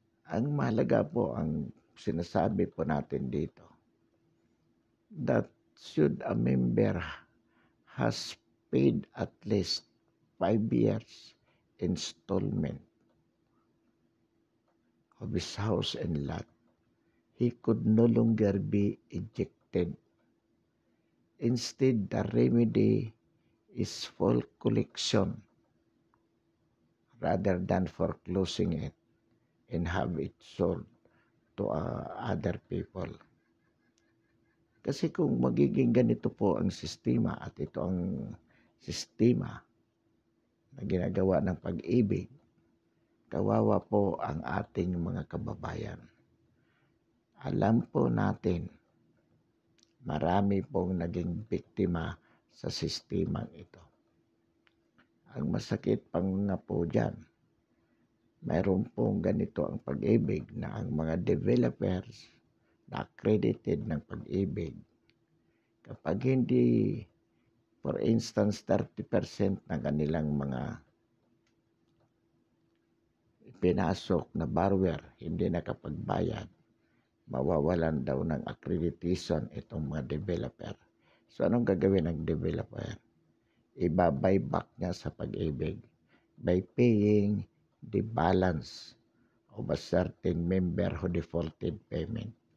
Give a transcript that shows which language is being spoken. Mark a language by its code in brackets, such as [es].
[tl] Ang mahalaga po, ang sinasabi po natin dito, [en] that should a member has paid at least 5 years installment of his house and lot, he could no longer be ejected. Instead, the remedy is full collection rather than foreclosing it and have it sold to other people. [tl] Kasi kung magiging ganito po ang sistema at ito ang sistema na ginagawa ng Pag-ibig, kawawa po ang ating mga kababayan. Alam po natin, marami pong naging biktima sa sistemang ito. Ang masakit pang nga po dyan, mayroon pong ganito ang Pag-ibig na ang mga developers na accredited ng Pag-ibig, kapag hindi, [en] for instance, [tl] 30% ng kanilang mga pinasok na borrower hindi nakapagbayad, mawawalan daw ng accreditation itong mga developer. So anong gagawin ng developer? Iba-buyback niya sa [en] Pag-ibig by paying the balance of a certain member who defaulted payment.